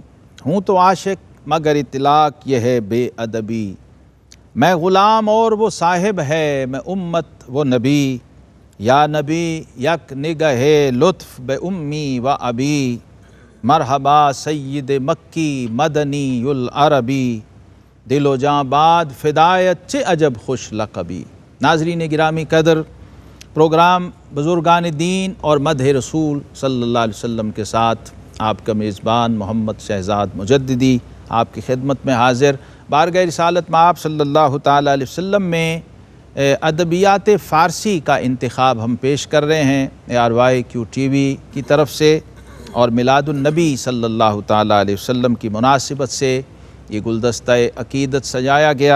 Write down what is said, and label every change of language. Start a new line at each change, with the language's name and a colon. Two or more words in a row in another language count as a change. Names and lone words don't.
Urdu: ہوں تو عاشق مگر اطلاق یہ ہے بے ادبی، میں غلام اور وہ صاحب ہے، میں امت وہ نبی،
Persian: یا نبی یک نگہ لطف بے امی و ابی،
Arabic: مرحبا سید مکی مدنی العربی،
Persian: دل و جاں باد فدایت چہ عجب خوش لقبی۔
Urdu: ناظرین گرامی قدر، پروگرام بزرگان دین اور مدح رسول صلی اللہ علیہ وسلم کے ساتھ آپ کا میزبان محمد شہزاد مجددی آپ کی خدمت میں حاضر۔ بارگاہ رسالت میں آپ صلی اللہ تعالیٰ علیہ وسلم میں ادبیات فارسی کا انتخاب ہم پیش کر رہے ہیں ARYQ TV کی طرف سے، اور میلاد النبی صلی اللہ تعالیٰ علیہ وسلم کی مناسبت سے یہ گلدستہ عقیدت سجایا گیا۔